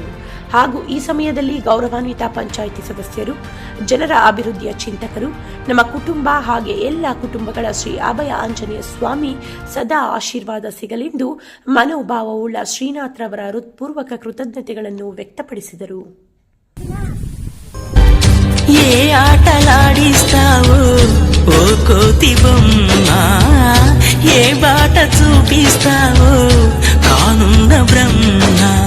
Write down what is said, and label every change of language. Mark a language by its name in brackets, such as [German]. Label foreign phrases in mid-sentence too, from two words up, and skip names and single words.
[Kannada] ಹಾಗೂ ಈ ಸಮಯದಲ್ಲಿ ಗೌರವಾನ್ವಿತ ಪಂಚಾಯಿತಿ ಸದಸ್ಯರು, ಜನರ ಅಭಿವೃದ್ಧಿಯ ಚಿಂತಕರು, ನಮ್ಮ ಕುಟುಂಬ ಹಾಗೆ ಎಲ್ಲ ಕುಟುಂಬಗಳ ಶ್ರೀ ಅಭಯ ಆಂಜನೇಯ ಸ್ವಾಮಿ ಸದಾ ಆಶೀರ್ವಾದ ಸಿಗಲೆಂದು ಮನೋಭಾವವುಳ್ಳ ಶ್ರೀನಾಥ್ರವರ ಹೃತ್ಪೂರ್ವಕ ಕೃತಜ್ಞತೆಗಳನ್ನು ವ್ಯಕ್ತಪಡಿಸಿದರು. [Telugu] ఏ ఆటలాడిస్తావు ఓ కోతి బొమ్మ, ఏ బాట చూపిస్తావు కానున్న బ్రహ్మ,